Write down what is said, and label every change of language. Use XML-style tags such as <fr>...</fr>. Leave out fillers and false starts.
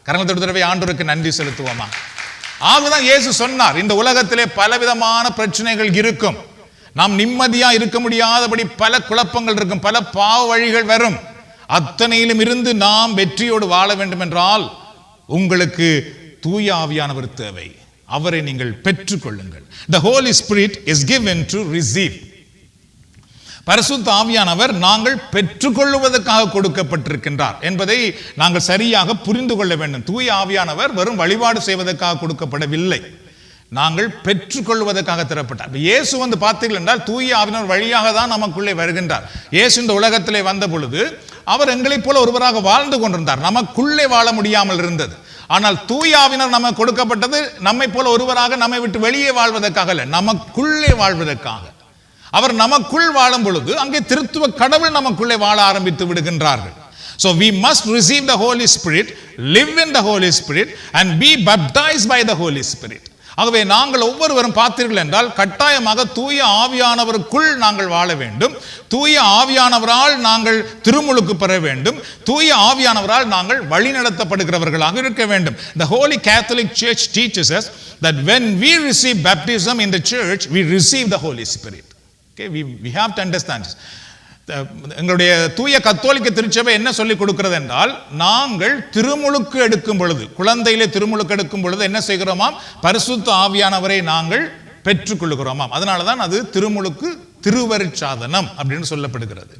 <ta>கரங்களை தடவை ஆண்டவருக்கு நன்றி செலுத்துவோமா? ஆகதான் இயேசு சொன்னார், இந்த உலகத்திலே பலவிதமான பிரச்சனைகள் இருக்கும், நாம் நிம்மதியா இருக்க முடியாதபடி பல குழப்பங்கள் இருக்கும், பல பாவ வழிகள் வரும். அத்தனையிலும் இருந்து நாம் வெற்றியோடு வாழ வேண்டும் என்றால் உங்களுக்கு தூய ஆவியானவர் தேவை. அவரை நீங்கள் பெற்றுக்கொள்ளுங்கள்.</ta> <en>The Holy Spirit is given to receive.</en> <ta>பரிசுத்த ஆவியானவர் நாங்கள் பெற்றுக்கொள்வதற்காக கொடுக்கப்பட்டிருக்கின்றார் என்பதை நாங்கள் சரியாக புரிந்து கொள்ள வேண்டும். தூய ஆவியானவர் வெறும் வழிபாடு செய்வதற்காக கொடுக்கப்படவில்லை, நாங்கள் பெற்றுக்கொள்வதற்காக தரப்பட்டார். இயேசு வந்து பார்த்தீர்கள் என்றால் தூய ஆவியானவர் வழியாக தான் நமக்குள்ளே வருகின்றார். இயேசு இந்த உலகத்திலே வந்த பொழுது அவர் எங்களைப் போல ஒருவராக வாழ்ந்து கொண்டிருந்தார். நமக்குள்ளே வாழ முடியாமல் இருந்தது. ஆனால் தூய ஆவியானவர் நமக்கு கொடுக்கப்பட்டது நம்மை போல ஒருவராக நம்மை விட்டு வெளியே வாழ்வதற்காக அல்ல, நமக்குள்ளே வாழ்வதற்காக. அவர் நமக்குள் வாழும் பொழுது அங்கே திருத்துவ கடவுள் நமக்குள்ளே வாழ ஆரம்பித்து விடுகின்றார்கள்.</ta> <en>So we must receive the Holy Spirit, live in the Holy Spirit and be baptized by the Holy Spirit.</en> <ta>ஆகவே நாங்கள் ஒவ்வொருவரும் பார்த்தீர்கள் என்றால் கட்டாயமாக தூய ஆவியானவருக்குள் நாங்கள் வாழ வேண்டும். தூய ஆவியானவரால் நாங்கள் திருமுழுக்கு பெற வேண்டும். தூய ஆவியானவரால் நாங்கள் வழிநடத்தப்படுகிறவர்களாக இருக்க வேண்டும்.</ta> <en>The Holy Catholic Church teaches us that when we receive baptism in the church, we receive the Holy Spirit. Okay, we have to understand this.</en> <ta>எங்களுடைய தூய கத்தோலிக்க திருச்சபை என்ன சொல்லிக் கொடுக்கிறது என்றால், நாங்கள் திருமுழுக்கு எடுக்கும் பொழுது, குழந்தையிலே திருமுழுக்கு எடுக்கும் பொழுது என்ன செய்கிறோமாம்? பரிசுத்த ஆவியானவரை நாங்கள் பெற்றுக்கொள்கிறோமாம். அதனாலதான் அது திருமுழுக்கு திருவருட்சாதனம் அப்படின்னு சொல்லப்படுகிறது.</ta>